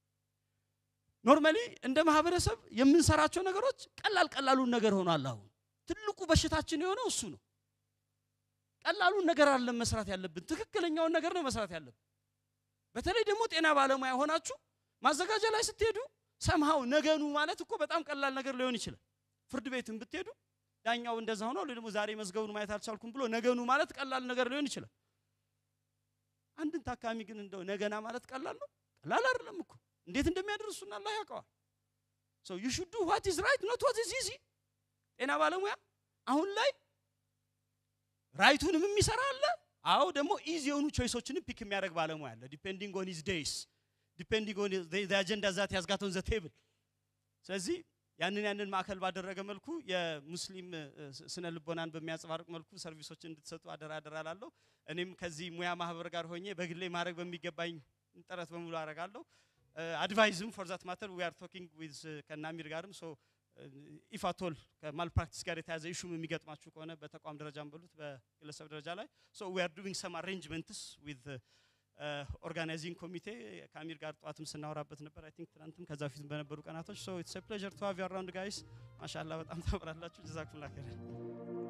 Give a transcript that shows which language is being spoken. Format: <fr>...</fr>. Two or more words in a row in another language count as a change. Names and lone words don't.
<am>ኖርማሊ እንደ ማህበረሰብ የምንሰራቸው ነገሮች ቀላሉን ነገር ሆኗል አሁን ትልቁ በሽታችን የሆነው እሱ ነው ቀላሉን ነገር አይደለም መስራት ያለብን ትክክለኛውን ነገር ነው መስራት ያለብን በተለይ ደግሞ ጤና ባለሙያ ሆናችሁ ማዘጋጃ ላይ ስትሄዱ somehow ነገኑ ማለት እኮ በጣም ቀላል ነገር ሊሆን ይችላል ፍርድ ቤትም ብትሄዱ ዳኛው እንደዛ ሆኖ ደግሞ ዛሬ መዝገቡን ማየት አልቻልኩም ብሎ ነገኑ ማለት ቀላል ነገር ሊሆን ይችላል አንድን ታካሚ ግን እንደው ነገና ማለት ቀላል ነው ቀላል አይደለም እኮ እንዴት እንደሚያደርሱና አላህ ያውቀዋል</am> <en>so you should do what is right not what is easy</en> <am>ጤና ባለሙያ አሁን ላይ ራይቱንም የሚሰራ አለ አው ደግሞ ኢዚ የሆኑ ቾይሶችን ፒክ የሚያደርግ ባለሙያ አለ</am> <en>depending on his days depending on the agenda that he has got on the table</en> <am>ስለዚህ ያንን ማከል ባደረገ መልኩ የሙስሊም ስነ ልቦናን በሚያጽባርቅ መልኩ ሰርቪሶችን እንድትሰጡ አደራላለሁ እኔም ከዚህ ሙያ ማህበር ጋር ሆኜ በግሌ ማድረግ በሚገባኝ ጥረት በሙሉ አረጋለሁ</am> <en>advising for that matter we are talking with</en> <am>ከናሚር ጋርም</am> <en>so if at all malpractice</en> <am>ጋር የተያዘ ኢሹ የሚገጥማችሁ ከሆነ በተቋም ደረጃም በሉት በግለሰብ ደረጃ ላይ</am> <en>so we are doing some arrangements with organizing committee</en> <am>ካሚር ጋር ጧትም ስናወራበት ነበር</am> <en>I think</en> <am>ትናንትም ከዛ ፊትም በነበሩ ቀናቶች</am> <en>so it's a pleasure to have you around guys</en> <am>ማሻአላ በጣም ታምራላችሁ</am> <ar>جزاكم الله خير</ar>